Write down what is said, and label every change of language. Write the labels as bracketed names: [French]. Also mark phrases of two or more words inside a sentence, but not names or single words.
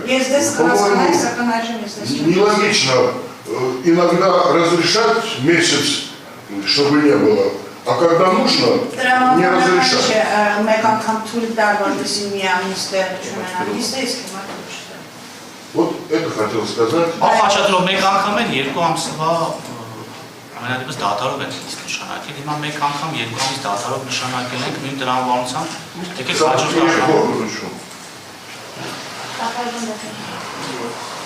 [Russian] По-моему, нелогично иногда разрешать месяц, чтобы не было, а когда нужно, не разрешать. Вот это хотел сказать. [Armenian] Ամենադեպս դատարով են նշանակել, հիմա մեկ անգամ 2 ամիս դատարով նշանակել ենք նույն տրամաբանությամբ, եկեք հաջորդ անգամ